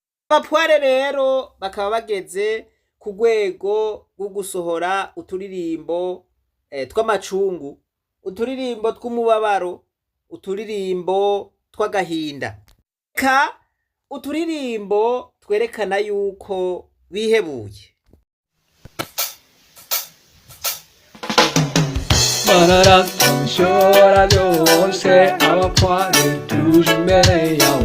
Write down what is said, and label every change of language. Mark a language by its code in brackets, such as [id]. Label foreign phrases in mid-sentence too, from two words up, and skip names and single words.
[rn] Abapware rero bakaba bageze ku rwego rwo gusohora uturirimbo, eh, tw'amacungu, uturirimbo tw'umubabaro, uturirimbo tw'agahinda. Eka uturirimbo twerekana yuko bihebuye. [fr] Manana, comme sur la radio, on sait à la fois de tout, mais